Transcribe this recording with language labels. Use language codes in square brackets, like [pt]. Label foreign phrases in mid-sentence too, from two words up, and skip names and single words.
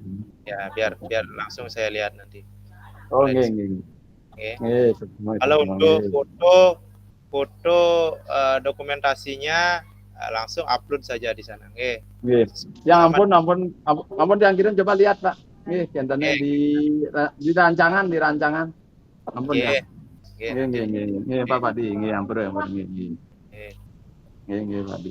[id] Ya, biar langsung saya lihat nanti. Oh, nggih. Kalau untuk foto dokumentasinya langsung upload saja di sana. Nggih. Ya ampun yang kirim coba lihat Pak. Nggih, kentennya di rancangan. Ampun ya. [ban] Nggih Pak Padi, nggih ampun ya, nggih. Nggih Padi.